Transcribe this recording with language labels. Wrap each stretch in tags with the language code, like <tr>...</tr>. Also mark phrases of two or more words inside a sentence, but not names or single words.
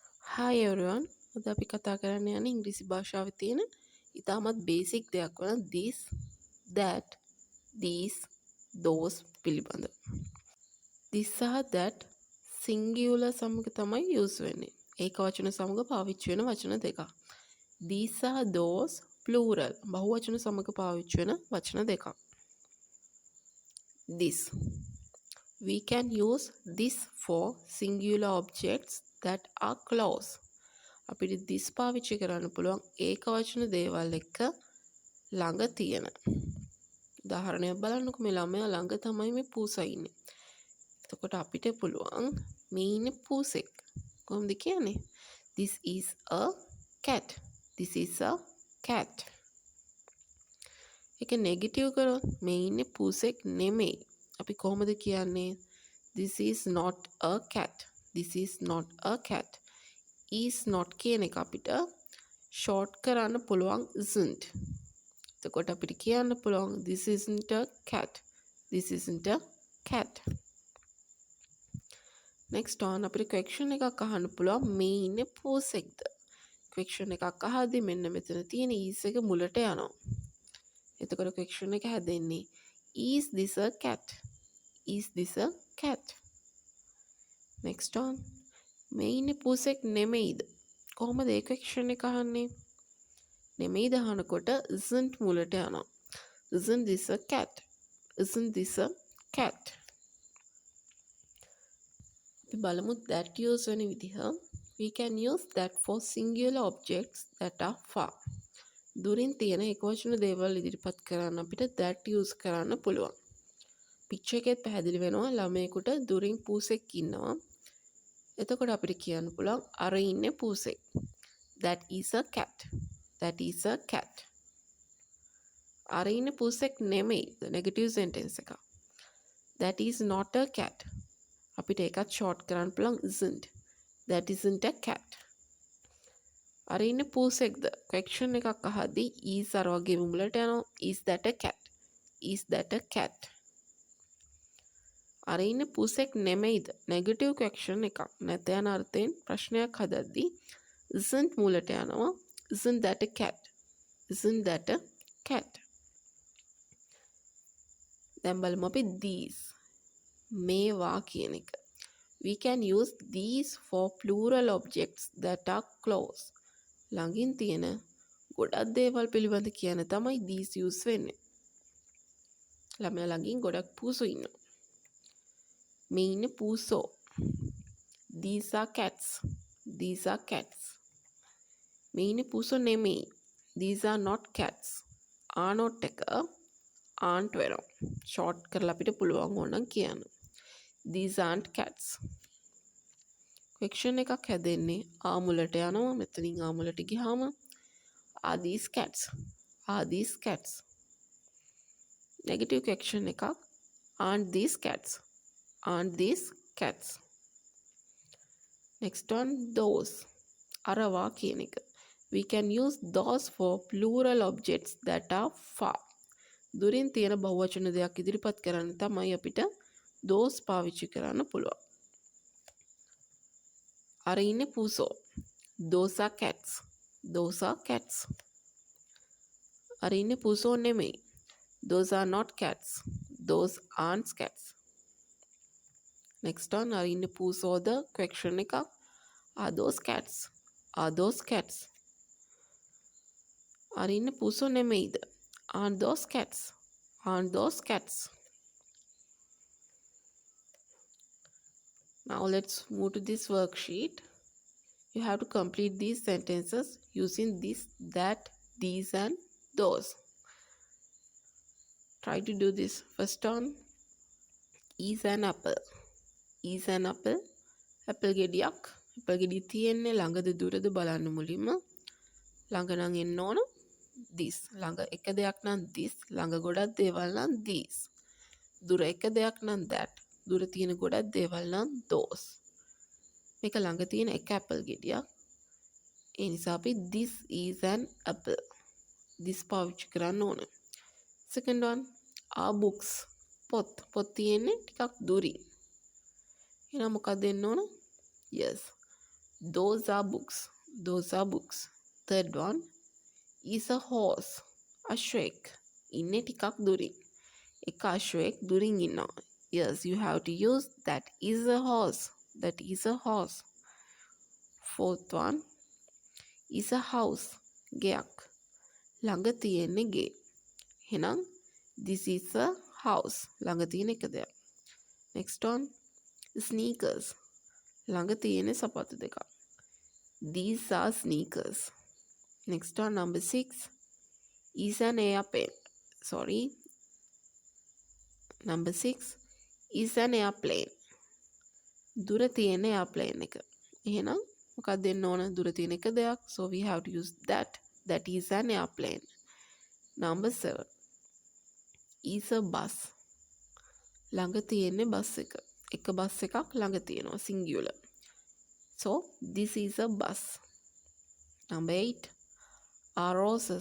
<en>Hi everyone.</en> <si>අද අපි කතා කරන්න යන්නේ ඉංග්‍රීසි භාෂාවේ තියෙන ඉතාමත් බේසික් දෙයක් වන</si> <en>this, that, these, those</en> <si>පිළිබඳ. this සහ that singular සමග තමයි use වෙන්නේ. ඒක වචන සමග පාවිච්චි වෙන වචන දෙකක්. these සහ those plural බහුවචන සමග පාවිච්චි වෙන වචන දෙකක්.</si> <en>this. We can use this for singular objects that are close.</en> <si>අපිට this පාවිච්චි කරන්න පුළුවන් ඒක වචන දේවල් එක්ක ළඟ තියෙන. උදාහරණයක් බලන්නකො මේ ළමයා ළඟ තමයි මේ පූසා ඉන්නේ. එතකොට අපිට පුළුවන් මේ ඉන්නේ පූසෙක්. කොහොමද කියන්නේ?</si> <en>This is a cat. This is a cat.</en> <si>ඒක නෙගටිව් කරොත් මේ ඉන්නේ පූසෙක් නෙමෙයි. අපි කොහොමද කියන්නේ?</si> <en>This is not a cat. This is not a cat. is not</en> <si>කියන එක අපිට short කරන්න පුළුවන්</si> <en>isn't.</en> <si>එතකොට අපිට කියන්න පුළුවන්</si> <en>this isn't a cat. This isn't a cat. Next on</en> <si>අපිට question එකක් අහන්න පුළුවන් මේ ඉන්නේ පූසෙක්ද? question එකක් අහද්දී මෙන්න මෙතන තියෙන is එක මුලට යනවා. එතකොට question එක හැදෙන්නේ</si> <en>is this a cat? Is this a cat? Next on</en> <si>මේ ඉන්නේ පූසෙක් නෙමෙයිද? කොහොමද ඒ question එක අහන්නේ? නෙමෙයිද අහනකොට isn't මුලට යනවා.</si> <en>Isn't this a cat? Isn't this a cat?</en> <si>අපි බලමු that use වෙන විදිහ.</si> <en>We can use that for singular objects that are far.</en> <si>දුරින් තියෙන එකවචන දේවල් ඉදිරිපත් කරන්න අපිට that use කරන්න පුළුවන්. picture එකෙත් පැහැදිලි වෙනවා ළමයෙකුට දුරින් පූසෙක් ඉන්නවා. එතකොට අපිට කියන්න පුළුවන් අර ඉන්නේ පූසෙක්.</si> <en>That is a cat. That is a cat.</en> <si>අර ඉන්නේ පූසෙක් නෙමෙයි.</si> <en>negative sentence එක. That is not a cat.</en> <si>අපිට ඒකත් short කරන්න පුළුවන්</si> <en>isn't. That isn't a cat.</en> <si>අර ඉන්නේ පූසෙක්ද? question එකක් අහද්දී is අර වගේ මුලට යනවා.</si> <en>Is that a cat? Is that a cat?</en> <si>අර ඉන්නේ පූසෙක් නෙමෙයිද?</si> <en>negative question</en> <si>එකක්. නැත යන අර්ථයෙන් ප්‍රශ්නයක් හදද්දී isn't මුලට යනවා.</si> <en>Isn't that a cat? Isn't that a cat?</en> <si>දැන් බලමු අපි these මේවා කියන එක.</si> <en>We can use these for plural objects that are close.</en> <si>ළඟින් තියෙන ගොඩක් දේවල් පිළිබඳ කියන තමයි these use වෙන්නේ. ළමයා ළඟින් ගොඩක් පූසෝ ඉන්නවා. මේ ඉන්නේ පූසෝ.</si> <en>These are cats. These are cats.</en> <si>මේ ඉන්නේ පූසෝ නෙමෙයි.</si> <en>These are not cats. are not එක aren't වෙනවා.</en> <si>short කරලා අපිට පුළුවන් ඕනනම් කියන්න.</si> <en>These aren't cats.</en> <si>question එකක් හැදෙන්නේ ආ මුලට යනවා. මෙතනින් ආ මුලට ගියාම</si> <en>are these cats? Are these cats? negative question එකක් aren't these cats? Aren't these cats? Next one those.</en> <si>අරවා කියන එක.</si> <en>We can use those for plural objects that are far.</en> <si>දුරින් තියෙන බහුවචන දෙයක් ඉදිරිපත් කරන්න තමයි අපිට those පාවිච්චි කරන්න පුළුවන්. අර ඉන්නේ පූසෝ.</si> <en>Those are cats. Those are cats.</en> <si>අර ඉන්නේ පූසෝ නෙමෙයි.</si> <en>Those are not cats. Those aren't cats. Next one</en> <si>අර ඉන්නේ පූසෝද question එකක්.</si> <en>Are those cats? Are those cats?</en> <si>අර ඉන්නේ පූසෝ නෙමෙයිද?</si> <en>Aren't those cats? Aren't those cats? Now let's move to this worksheet. You have to complete these sentences using this, that, these and those. Try to do this. First one, is an apple. Is an apple. Apple ගෙඩියක්.</en> <si>Apple ගෙඩිය තියෙන්නේ ළඟද දුරද බලන්න මුලින්ම. ළඟ නම් එන්න ඕන this. ළඟ එක දෙයක් නම් this. ළඟ ගොඩක් දේවල් නම් these. දුර එක දෙයක් නම් that. දුර තියෙන ගොඩක් දේවල් නම් those. මේක ළඟ තියෙන එක apple ගෙඩියක්. ඒ නිසා අපි</si> <en>this is an apple.</en> <si>this පාවිච්චි කරන්න ඕන.</si> <en>Second one, are books.</en> <si>පොත් තියෙන්නේ ටිකක් දුරින්. එහෙනම් මොකක්ද දෙන්න ඕන?</si> <en>Yes. Those are books. Those are books. Third one is a horse.</en> <si>අශ්වයෙක්. ඉන්නේ ටිකක් දුරින්. එක අශ්වයෙක් දුරින් ඉන්නවා.</si> <en>Yes, you have to use that is a horse. That is a horse. Fourth one is a house.</en> <si>ගෙයක්. ළඟ තියෙන්නේ ගේ. එහෙනම්</si> <en>this is a house.</en> <si>ළඟ තියෙන එක දෙයක්.</si> <en>Next one sneakers.</en> <si>ළඟ තියෙන සපත්තු දෙකක්.</si> <en>These are sneakers. Next one number 6 is an airplane. Sorry. Number 6 is an airplane.</en> <si>දුර තියෙන airplane එක. එහෙනම් මොකක්ද දෙන්න ඕන දුර තියෙන එක දෙයක්.</si> <en>So we have to use that. That is an airplane. Number 7 is a bus.</en> <si>ළඟ තියෙන්නේ බස් එක. එක බස් එකක් ළඟ තියෙනවා singular.</si> <en>So this is a bus. Number 8 are roses.</en>